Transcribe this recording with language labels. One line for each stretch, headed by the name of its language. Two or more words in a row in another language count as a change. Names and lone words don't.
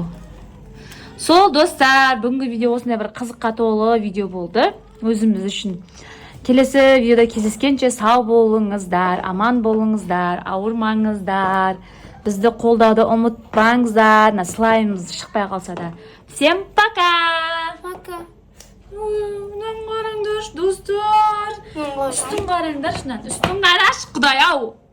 Kazakh: Сол достар, бүгінгі видео осындай бір қызыққа толы видео болды өзіміз үшін. Келесі видеода кездескенше сау болыңыздар, аман болыңыздар, ауырмаңыздар. Бізді қолдауды ұмытпаңыздар. Слаймымыз шықпай қалса да.
Russian: Всем пока! Пока.
Kazakh: Мынаны қараңдар, достар. Үстін қараңдар, үстін қараш, құдай ау.